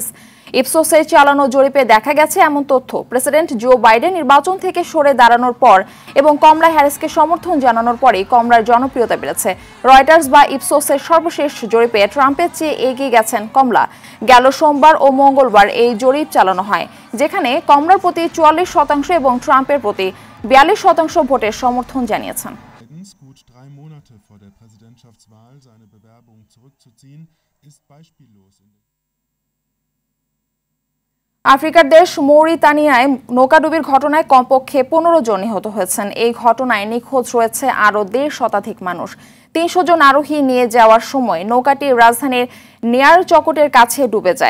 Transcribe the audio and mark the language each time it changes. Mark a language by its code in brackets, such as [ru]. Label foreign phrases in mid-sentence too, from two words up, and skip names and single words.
[bn] ইপসোসের চালানো জরিপে দেখা গেছে এমন তথ্য। প্রেসিডেন্ট জো বাইডেন নির্বাচন থেকে সরে দাঁড়ানোর পর এবং কমলা হ্যারিসকে সমর্থন জানানোর পরই কমলার জনপ্রিয়তা বেড়েছে। রয়টার্স বা ইপসোসের সর্বশেষ জরিপে ট্রাম্পের চেয়ে এগিয়ে গেছেন কমলা। গেল সোমবার ও মঙ্গলবার এই জরিপ চালানো হয়। যেখানে কমলার প্রতি 44% এবং ট্রাম্পের প্রতি 42% ভোটের সমর্থন জানিয়েছেন। [de] Gut 3 Monate vor der Präsidentschaftswahl seine Bewerbung zurückzuziehen, ist beispiellos. [bn] আফ্রিকার দেশ মৌরিতানিয়ায় নৌকাডুবির ঘটনায় কমপক্ষে 15 জন নিহত হয়েছেন। এই ঘটনায় নিখোঁজ রয়েছে আরও 1.5 শতাধিক মানুষ। 300 জন আরোহী নিয়ে যাওয়ার সময় নৌকাটি রাজধানীর নেয়ার চকটের কাছে ডুবে যায়।